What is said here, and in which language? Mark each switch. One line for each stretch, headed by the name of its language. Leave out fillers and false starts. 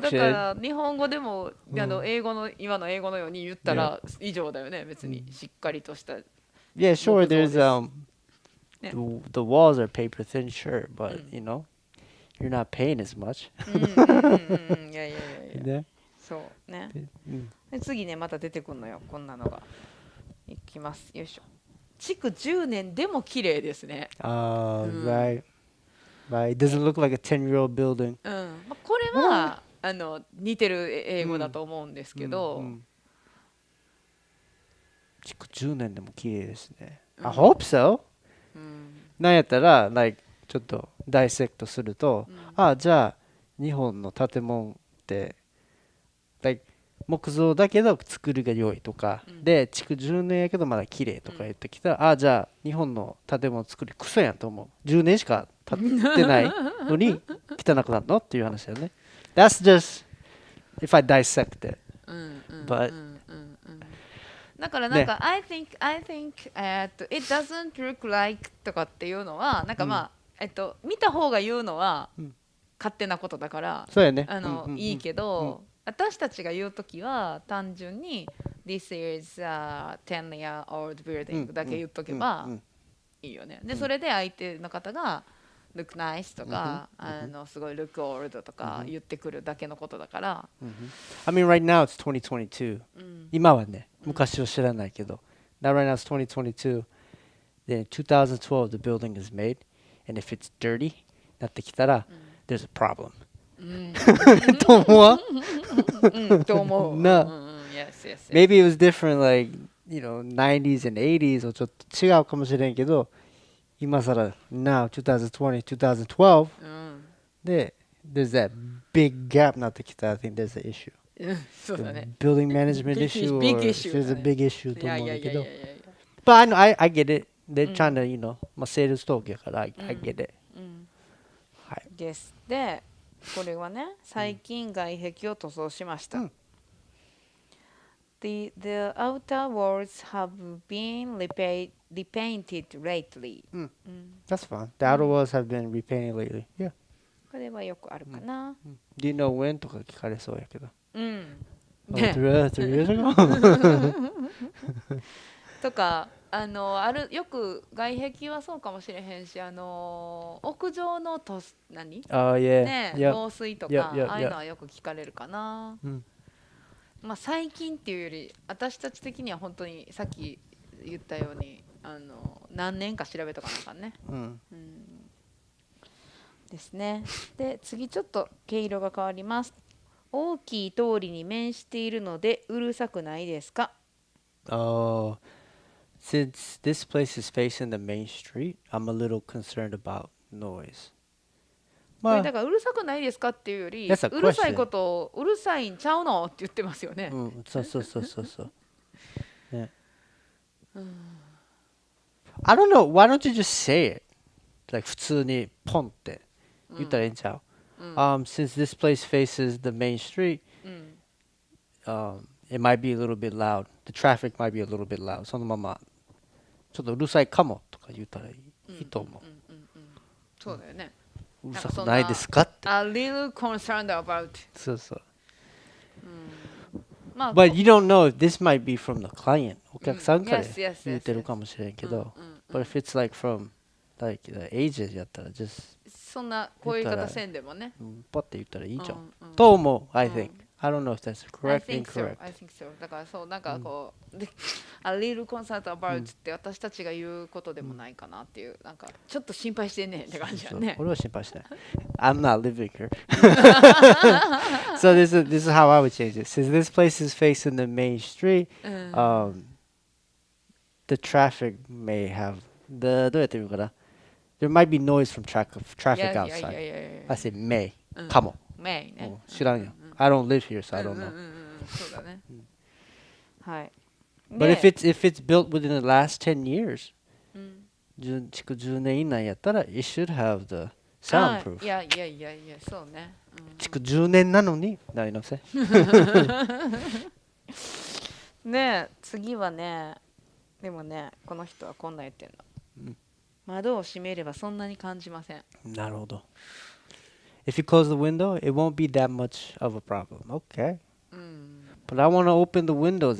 Japanese: だから日本語でも英語の今の英語のように言ったら以上だよね、別にしっかりとした。
English: Yeah, sure. There's the walls are paper thin, sure, but you know, you're not paying as much.
Japanese: いや。そうね。で次ねまた出てくるのよ、こんなのが。いきます。よいしょ。築10年でも綺麗ですね。
English: Right. Right. It doesn't look like a 10-year-old building.
Japanese: これは似てる英語だと思うんですけど、築10年でも綺麗ですね。
English: I hope so.
Japanese: なんやったら、ちょっとダイセクトすると、じゃあ日本の建物って、木造だけど作りが良いとか、で築10年やけどまだ綺麗とか言ってきたら、じゃあ日本の建物作りクソやんと思う。 10年しか経ってないのに汚くなるのっていう話だよね。
English: That's just if I dissect it. But
Japanese: だからなんか、
English: I think it doesn't look like
Japanese: とかっていうのはなんか見た方が言うのは勝手なことだからそうやね。いいけど、私たちが言うときは単純に
English: This is a 10-year old building
Japanese: だけ言っとけばいいよね。でそれで相手の方が
English: look nice
Japanese: とかすごい
English: look old
Japanese: とか言ってくるだけのことだから。
English: I mean right now it's 2022.
Japanese: 今はね、昔は知らないけど。
English: Now right now it's 2022. Then 2012 the building is made, and if it's dirty
Japanese: なってきたら
English: there's a problem.
Japanese: と思う。と思う。
English: Maybe it was different like90s and 80s
Japanese: をちょっと違うかもしれんけど、今更
English: now 2020 2012 で there's that big gap
Japanese: なってきたら
English: I think there's an issue.
Japanese: そうだね。
English: Building management issue or there's a big issue
Japanese: と思うんだけど。
English: But I get it. They're trying to
Japanese: まあセールストークやから
English: I get it.
Japanese: はい。です。でこれはね、最近外壁を塗装しました。
English: The outer walls have been repainted lately. That's fine. The outer walls have been repainted lately. Yeah.
Japanese: これはよくあるかな。
English: Do you know when
Japanese: とか聞かれそうやけど。ね。
English: 3 years ago?
Japanese: とかよく外壁はそうかもしれへんし屋上のね防水とかああいうのはよく聞かれるかな。まあ最近っていうより私たち的には本当にさっき言ったように何年か調べとかなあかんね。ですね。で次ちょっと毛色が変わります。大きい通りに面しているのでうるさくないですか
English: ？Since this place is facing the main street, I'm a little concerned about noise.
Japanese: これだからうるさくないですかっていうより、うるさいことをうるさいんちゃうのって言ってますよね。そう。ね。
English: I don't know. Why don't you just say it? Like
Japanese: 普通にポンって言ったらいいんちゃう？
English: Since this place faces the main street, it might be a little bit loud. The traffic might be a little bit loud.
Japanese: そのままちょっとうるさいかもとか言ったらいいと思う。そうだよね。うるさくないですかって。
English: A little concerned about.
Japanese: そうそう。
English: But you don't know if this might be from the client.
Japanese: お客さんから言ってるかもしれんけど。
English: But if it's like from like the agent
Japanese: やったら
English: just
Japanese: そんなこういう言い方せんでもね。パッて言ったらいいじゃん。と思う。
English: I think.I don't know if that's correct, incorrect. I think so.
Japanese: だからそうなんかこう、
English: a little concerned about
Japanese: って私たちが言うことでもないかなっていうなんかちょっと心配してんねんって感じだね。俺は心配してない。
English: I'm not living here. So this is how I would change it. Since this place is facing the main street, the traffic may have
Japanese: どうやって言うかな。
English: There might be noise from traffic outside. I say may.
Japanese: かも。 may ね。知らんよ。
English: I don't live here, so I don't know.
Japanese: そうだね。はい。
English: But if it's built within the last 10 years,
Japanese: 築10年以内やったら
English: it should have the soundproof.
Japanese: いやそうね。築10年なのにないのせ。ね次はねでもねこの人はこんな言ってんの。窓を閉めればそんなに感じません。なるほど。
English: If you close the window, it won't be that much of a problem. Okay. But I want to open the windows.